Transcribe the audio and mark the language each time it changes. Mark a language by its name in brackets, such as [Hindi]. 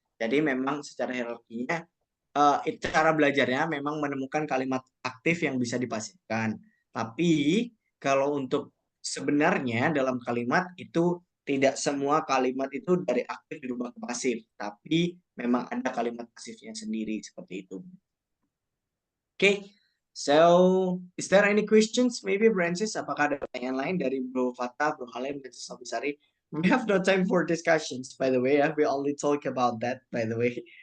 [Indonesian] Jadi memang secara hierarkinya cara belajarnya memang menemukan kalimat aktif yang bisa dipasifkan. Tapi kalau untuk sebenarnya dalam kalimat itu tidak semua kalimat itu dari aktif dirubah ke pasif, tapi memang ada kalimat pasifnya sendiri seperti itu. [English] Okay, so is there any questions? Maybe [Indonesian] Francis, apakah ada pertanyaan lain dari Bro Fatah, Bro Halim, dan Abisari? [English] We have no time for discussions, by the way. We only talk about that, by the way.